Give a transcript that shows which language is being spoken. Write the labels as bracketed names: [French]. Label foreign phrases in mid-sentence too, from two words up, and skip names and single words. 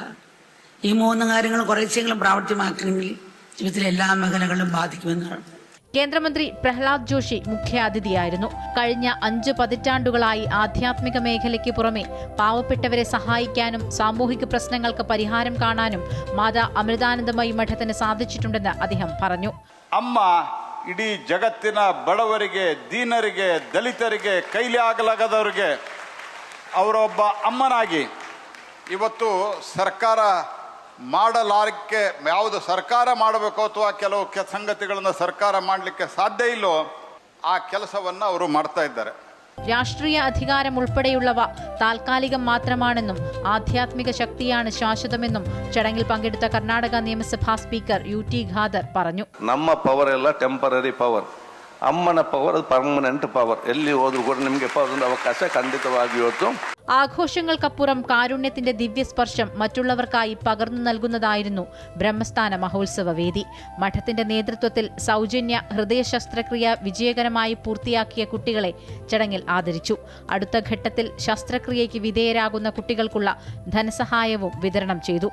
[Malayalam] ഈ 3 കാര്യങ്ങൾ കുറച്ചെങ്കിലും പ്രാവർത്തികമാക്കണമെങ്കിൽ ജീവിതത്തിലെ എല്ലാ മേഖലകളിലും ബാധിക്കുമെന്നാണ്. കേന്ദ്രമന്ത്രി പ്രഹ്ലാദ് ജോഷി മുഖ്യാതിഥിയായിരുന്നു. കഴിഞ്ഞ 5 പതിറ്റാണ്ടുകളായി ആധ്യാത്മിക മേഖലയ്ക്ക് പുറമെ പാവപ്പെട്ടവരെ സഹായിക്കാനും സാമൂഹിക പ്രശ്നങ്ങൾക്ക് പരിഹാരം കാണാനും മാതാ അമൃതാനന്ദമയി മഠത്തിന് സാധിച്ചിട്ടുണ്ടെന്ന് അദ്ദേഹം പറഞ്ഞു. [Kannada] ಅಮ್ಮ ಇಡೀ ಜಗತ್ತಿನ ಬಡವರಿಗೆ, ದೀನರಿಗೆ, ದಲಿತರಿಗೆ, ಕೈಲಿ ಆಗಲಾಗದವರಿಗೆ ಅವರೊಬ್ಬ ಅಮ್ಮನಾಗಿ ಇವತ್ತು ಸರ್ಕಾರ ಮಾಡಲಾರಕ್ಕೆ ಯಾವುದು ಸರ್ಕಾರ ಮಾಡಬೇಕು ಅಥವಾ ಕೆಲವು ಸಂಗತಿಗಳನ್ನು ಸರ್ಕಾರ ಮಾಡಲಿಕ್ಕೆ ಸಾಧ್ಯ ಇಲ್ಲೋ ಆ ಕೆಲಸವನ್ನು ಅವರು ಮಾಡ್ತಾ ಇದ್ದಾರೆ. [Malayalam] രാഷ്ട്രീയ അധികാരം ഉൾപ്പെടെയുള്ളവ താൽക്കാലികം മാത്രമാണെന്നും ആധ്യാത്മിക ശക്തിയാണ് ശാശ്വതമെന്നും ചടങ്ങിൽ പങ്കെടുത്ത കർണാടക നിയമസഭാ സ്പീക്കർ UT ഖാദർ പറഞ്ഞു. [Kannada] ನಮ್ಮ ಪವರ್ ಎಲ್ಲ [English] temporary power, [Kannada] ಅಮ್ಮನ ಪವರ್ ಅದು [English] permanent power. [Kannada] ಎಲ್ಲಿ ಹೋದ್ರೂ ಕೂಡ ನಿಮಗೆ ಒಂದು ಅವಕಾಶ ಖಂಡಿತವಾಗಿ ಇವತ್ತು. [Malayalam] ആഘോഷങ്ങൾക്കപ്പുറം കാരുണ്യത്തിന്റെ ദിവ്യസ്പർശം മറ്റുള്ളവർക്കായി പകർന്നു നൽകുന്നതായിരുന്നു ബ്രഹ്മസ്ഥാന മഹോത്സവ വേദി. മഠത്തിന്റെ നേതൃത്വത്തിൽ സൗജന്യ ഹൃദയ ശസ്ത്രക്രിയ വിജയകരമായി പൂർത്തിയാക്കിയ കുട്ടികളെ ചടങ്ങിൽ ആദരിച്ചു. അടുത്ത ഘട്ടത്തിൽ ശസ്ത്രക്രിയയ്ക്ക് വിധേയരാകുന്ന കുട്ടികൾക്കുള്ള ധനസഹായവും വിതരണം ചെയ്തു.